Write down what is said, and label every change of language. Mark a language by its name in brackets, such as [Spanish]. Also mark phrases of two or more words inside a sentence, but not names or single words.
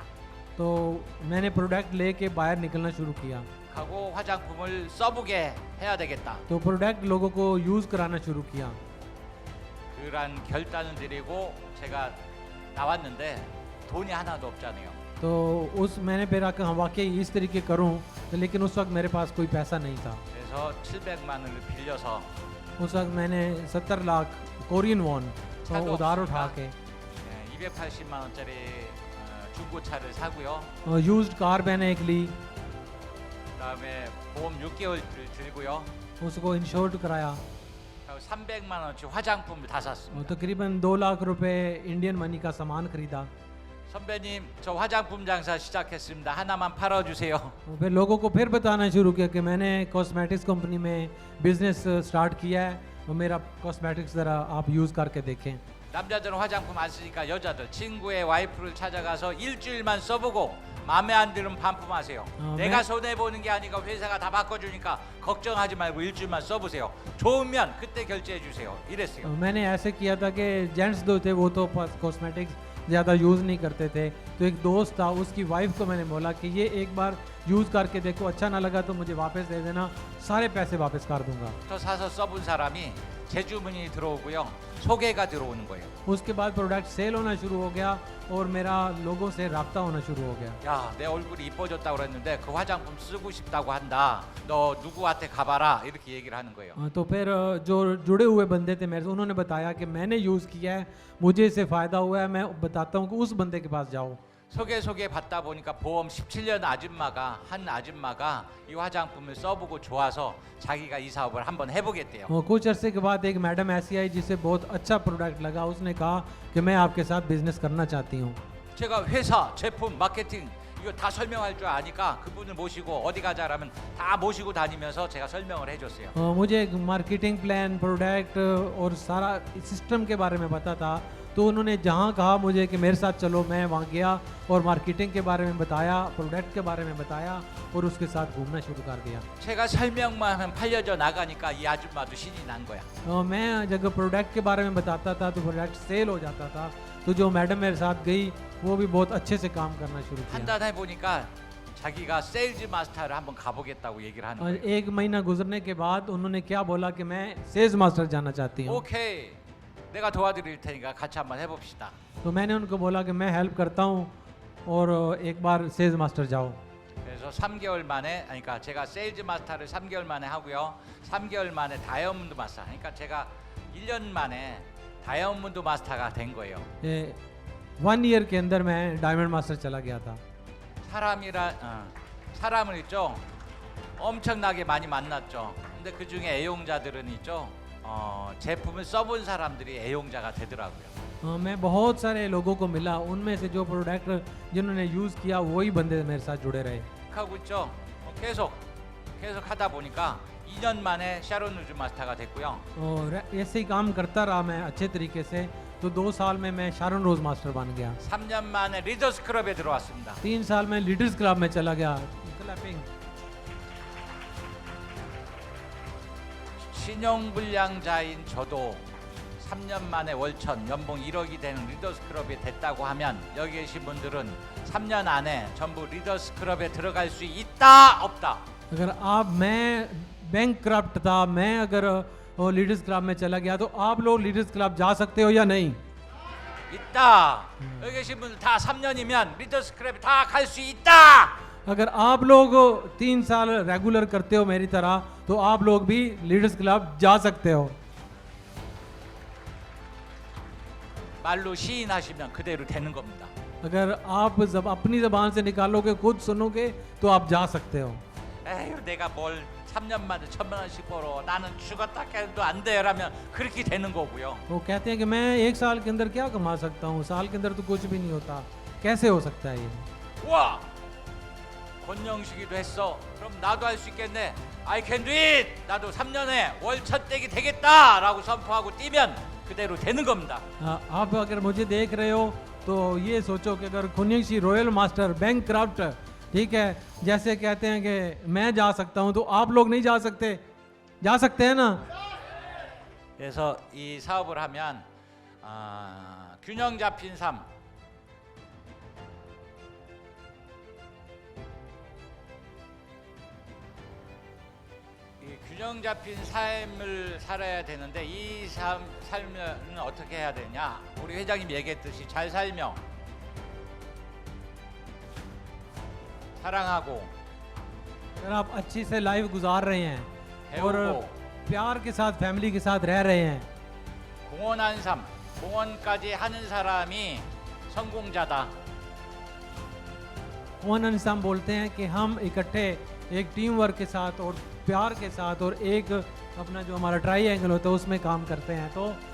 [Hindi] तो मैंने प्रोडक्ट लेके बाहर निकलना शुरू किया, [Korean] 하고 화장품을 써보게 해야 되겠다. [Hindi] तो प्रोडक्ट लोगों को यूज़ कराना शुरू किया। [Korean] 그런 결단을 드리고 제가 나왔는데 돈이 하나도 없잖아요. [Hindi] तो उस मैंने फिर आकर हाँ वाकई इस तरीके करूँ, तो लेकिन उस वक्त मेरे पास कोई पैसा नहीं था। [Korean] 그래서 700만 원을 빌려서 [Hindi] उस वक्त मैंने 70 लाख [English] Korean won [Korean] 차도 [Hindi] उधार [Korean] 없으니까 [Hindi] उठा के [Korean] 280만 원짜리 중고차를 사고요. [Hindi] यूज्ड कार मैंने एक ली, [Korean] 그다음에 보험 6개월 들고요. [Hindi] उसको इंश्योर्ड कराया [Korean] 그리고 300만 원치 화장품을 다 [Hindi] और [Korean] 샀습니다. [Hindi] तकरीबन 2 लाख रुपए [English] Indian money [Hindi] का सामान खरीदा। [Korean] 선배님, 저 화장품 장사 시작했습니다. 하나만 팔아주세요. [Hindi] और फिर लोगों को फिर बताना शुरू किया कि मैंने [English] cosmetics company [Hindi] में [English] business start [Hindi] किया है और मेरा कॉस्मेटिक्स ज़रा आप यूज़ करके देखें। [Korean] 남자들은 화장품 안 쓰니까 여자들 친구의 와이프를 찾아가서 일주일만 써보고 마음에 안 들면 반품하세요. 내가 손해 보는 게 아니고 회사가 다 바꿔주니까 걱정하지 말고 일주일만 써보세요. 좋으면 그때 결제해 주세요. 이랬어요. [Hindi] मैंने ऐसे किया था कि जेंट्स जो थे वो तो कॉस्मेटिक्स ज़्यादा यूज़ नहीं करते थे, तो एक दोस्त था, उसकी वाइफ को मैंने बोला कि ये एक बार यूज़ करके देखो, अच्छा ना लगा तो मुझे वापस दे देना, सारे पैसे वापस कर दूंगा। [Korean] 저 사서 써본 사람이 재주문이 들어오고요. 소개가 들어오는 거예요. [Hindi] उसके बाद प्रोडक्ट सेल होना शुरू हो गया और मेरा लोगों से राब्ता होना शुरू हो गया। [Korean] 야, 내 얼굴이 이뻐졌다고 그랬는데 그 화장품 쓰고 싶다고 한다. 너 누구한테 가봐라. 이렇게 얘기를 하는 거예요. [Hindi] तो फिर जो जुड़े हुए बंदे थे मेरे से, उन्होंने बताया कि मैंने यूज़ किया है, मुझे इससे फ़ायदा हुआ है, मैं बताता हूँ कि उस बंदे के पास जाओ। [Korean] 소개 받다 보니까 보험 17년 한 아줌마가 이 화장품을 써보고 좋아서 자기가 이 사업을 한번 해보겠대요. [Hindi] कुछ अरसे के बाद एक मैडम ऐसी आई जिसे बहुत अच्छा प्रोडक्ट लगा, उसने कहा कि मैं आपके साथ बिजनेस करना चाहती हूँ। [Korean] 제가 회사, 제품, 마케팅 이거 다 설명할 줄 아니까 그분을 모시고 어디 가자라면 다 모시고 다니면서 제가 설명을 해줬어요. [Hindi] मुझे [English] marketing plan, [Hindi] प्रोडक्ट और सारा सिस्टम के बारे में पता था, तो उन्होंने जहाँ कहा मुझे कि मेरे साथ चलो, मैं वहाँ गया और मार्केटिंग के बारे में बताया, प्रोडक्ट के बारे में बताया और उसके साथ घूमना शुरू कर दिया। [Korean] 제가 설명만 하면 팔려져 나가니까 이 아줌마도 신이 난 거야. [Hindi] मैं जब प्रोडक्ट के बारे में बताता था तो [English] product sale [Hindi] हो जाता था, तो जो मैडम मेरे साथ गई वो भी बहुत अच्छे से काम करना शुरू [Korean] 한 [Hindi] किया। [Korean] 달 해보니까 자기가 세일즈 마스터를 한번 가보겠다고 얘기를 하는 [Hindi] और [Korean] 거예요. [Hindi] एक महीना गुजरने के बाद उन्होंने क्या बोला कि मैं सेल्स मास्टर जाना चाहती हूँ। [Korean] 오케이, 내가 도와드릴 테니까 같이 한번 해봅시다. [Hindi] तो मैंने उनको बोला कि मैं हेल्प करता हूँ और एक बार सेल्स मास्टर जाओ। [Korean] 그래서 3개월 만에, 그러니까 제가 세일즈 마스터를 3개월 만에 하고요. 3개월 만에 다이아몬드 마스터. 그러니까 제가 1년 만에 다이아몬드 마스터가 된 거예요. [Hindi] 1 ईयर के अंदर मैं डायमंड मास्टर चला गया था। [Korean] 사람을 있죠. 엄청나게 많이 만났죠. 근데 그 중에 애용자들은 있죠. 제품을 써본 사람들이 애용자가 되더라고요. [Hindi] मैं बहुत सारे लोगों को मिला, उनमें से जो प्रोडक्ट जिन्होंने यूज़ किया वही बंदे मेरे साथ जुड़े रहे। [Korean] 하고 있죠. 계속 하다 보니까 2년 만에 샤론 루즈 마스터가 됐고요. [Hindi] और ऐसे ही काम करता रहा मैं अच्छे तरीके से, तो 2 साल में मैं शारन रोज मास्टर बन गया। [Korean] 3년 만에 리더스 클럽에 들어왔습니다. [Hindi] 3 साल में लीडर्स क्लब में चला गया। क्लैपिंग। [Korean] 신용불량자인 저도 3년 만에 월천 연봉 1억이 되는 리더스 클럽에 됐다고 하면 여기 계신 분들은 3년 안에 전부 리더스 클럽에 들어갈 수 있다 없다? [Hindi] अगर आप मैं [English] bankrupt [Hindi] था, मैं अगर लीडर्स क्लब में चला गया, तो आप लोग लीडर्स क्लब जा सकते हो या नहीं? [Korean] 있다. 여기 계신 분들 다 3년이면 리더스 클럽에 다 갈 수 있다. [Hindi] अगर आप लोग 3 साल रेगुलर करते हो मेरी तरह तो आप लोग भी लीडर्स क्लब जा सकते हो. [Korean] 말로 시인하시면 그대로 되는 겁니다. [Hindi] अगर आप जब अपनी जबान से निकालोगे खुद सुनोगे तो आप जा सकते हो. [Korean] 에휴 내가 뭘 3년 만에 1,000만 원씩 벌어. 나는 죽었다 깨도 안 돼라면 그렇게 되는 거고요. [Hindi] वो कहते हैं कि मैं 1 साल के अंदर क्या कमा सकता हूँ, साल के अंदर तो कुछ भी नहीं होता. कैसे हो सकता है ये? [Korean] 와 권영식이도 했어. 그럼 나도 할 수 있겠네. [English] I can do it. [Korean] 나도 3년에 월 첫대기 되겠다라고 선포하고 뛰면 그대로 되는 겁니다. [Hindi] आप अगर मुझे देख रहे हो तो ये सोचो कि अगर खुन्यंशी रॉयल मास्टर [English] bank craft [Hindi] ठीक है जैसे कहते हैं कि मैं जा सकता हूं तो आप लोग नहीं जा सकते हैं ना. [Korean] 그래서 이 사업을 하면 균형 잡힌 삶. 이 균형 잡힌 삶을 살아야 되는데 이 삶은 어떻게 해야 되냐? 우리 회장님 얘기했듯이 잘 살며 사랑하고 [Hindi] अगर आप अच्छी से लाइफ गुजार रहे हैं और [Korean] 배우고 [Hindi] प्यार के साथ फैमिली के साथ रह रहे हैं [Korean] 공헌한 삶, 공헌까지 하는 사람이 성공자다. [Hindi] कौन इंसान बोलते हैं कि हम इकट्ठे एक [English] team work [Hindi] के साथ और प्यार के साथ और एक अपना जो हमारा ट्राई होता है उसमें काम करते हैं तो